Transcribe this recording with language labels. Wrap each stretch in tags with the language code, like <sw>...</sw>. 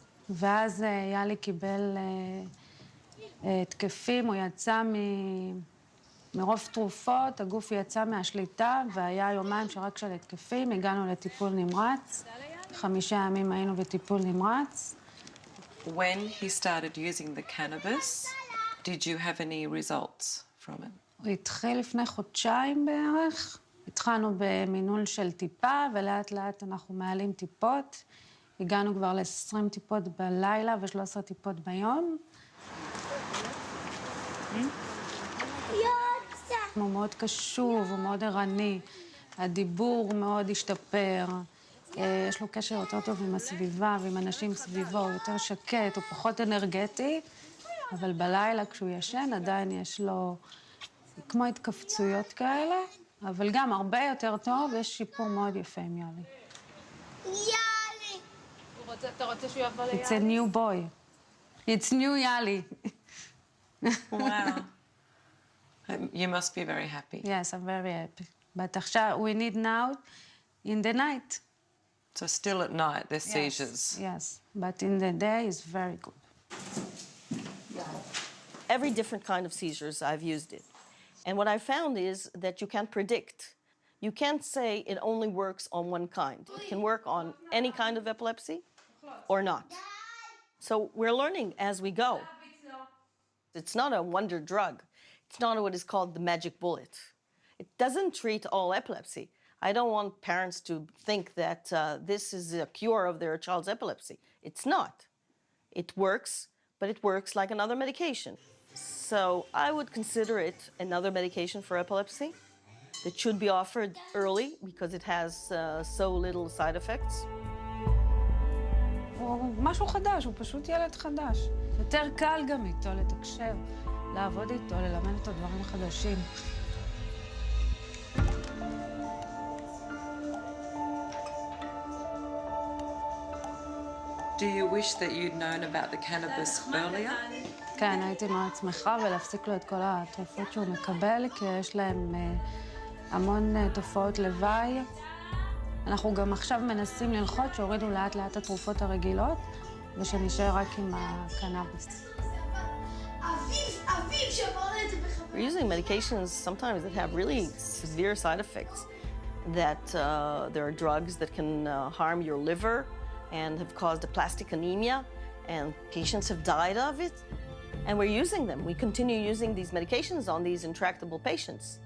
<he>ואז יאלי קיבל התקפים, הוא יצא מרוב תרופות, הגוף יצא מהשליטה, והיה יומיים שרק של התקפים, הגענו לטיפול נמרץ, 5 ימים היינו בטיפול נמרץ.</he> <en>When he started using the cannabis, did you have any results from it?</en> <he>הוא התחיל לפני חודשיים בערך. התחלנו במינול של טיפה, ולאט לאט אנחנו מעלים טיפות. הגענו כבר ל-20 טיפות בלילה ו-13 טיפות ביום. הוא מאוד קשוב, הוא מאוד ערני. הדיבור מאוד השתפר. יש לו קשר יותר טוב עם הסביבה ועם אנשים סביבו, הוא יותר שקט, הוא פחות אנרגטי, אבל בלילה כשהוא ישן עדיין יש לו כמו התכווצויות כאלה, אבל גם הרבה יותר טוב, יש שיפור מאוד יפה עם יאלי. יאלי! אתה רוצה שהוא יבוא ליאלי?</he> <en>It's a new boy. It's new יאלי. Wow. You must be very happy. Yes, I'm very happy. But</en> <he>עכשיו,</he> <en>we need now in the night. So still at night, there's seizures? Yes, but in the day is very good. Every different kind of seizures, I've used it. And what I found is that you can't predict. You can't say it only works on one kind. It can work on any kind of epilepsy or not. So we're learning as we go. It's not a wonder drug. It's not what is called the magic bullet. It doesn't treat all epilepsy. I don't want parents to think that this is a cure of their child's epilepsy. It's not. It works, but it works like another medication. So I would consider it another medication for epilepsy that should be offered early because it has so little side effects.</en> <he>הוא משהו חדש, הוא פשוט ילד חדש. יותר קל גם איתו לתקשר, לעבוד איתו, ללמד אותו דברים חדשים.</he> <en>Do you wish that you'd known about the cannabis earlier?</en> <he>כן, הייתי מאוד שמחה ולהפסיק לו את כל התרופות שהוא מקבל, כי יש להם המון תופעות לוואי. אנחנו גם עכשיו מנסים ללחוץ שהורידו לאט לאט התרופות הרגילות, ושנשאר רק עם הקנאביס.</he> <en>We're using medications sometimes that have really severe side effects, that there are drugs that can harm your liver and have caused aplastic anemia, and patients have died of it. And we're using them. We continue using these medications on these intractable patients.</en>